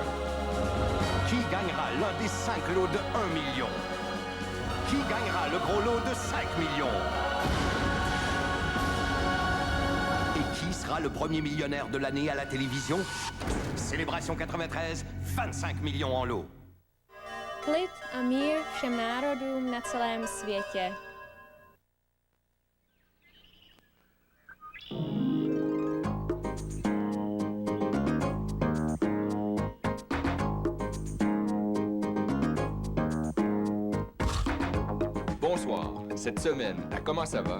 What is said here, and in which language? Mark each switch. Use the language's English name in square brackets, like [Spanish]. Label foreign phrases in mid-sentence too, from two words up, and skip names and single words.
[French] Qui gagnera l'un des 5 lots de 1 million? Qui gagnera le gros lot de 5 millions? Et qui sera le premier millionnaire de l'année à la télévision? Célébration 93, 25 millions en lot. [Czech] Klid a mír všem národům na celém světě. [French] Bonsoir. Cette semaine, à Comment ça va?